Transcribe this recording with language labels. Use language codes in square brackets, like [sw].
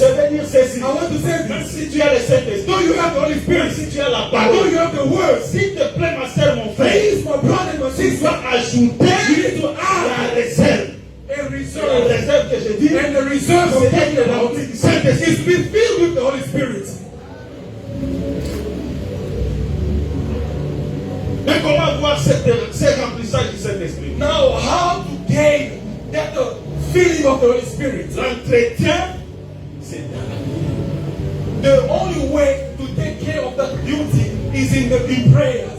[en] I want to say this. Though you have the Holy Spirit, though you have the word, please, my brother and my sister, you need to add a reserve. And the reserve of talking about is be filled with the Holy Spirit. [fr] Mais comment avoir ce remplissage du Saint-Esprit? [en] Now, how to gain that feeling of the Holy Spirit? [fr] L'entretien, c'est dans la [en] the only way to take care of that beauty is in prayers.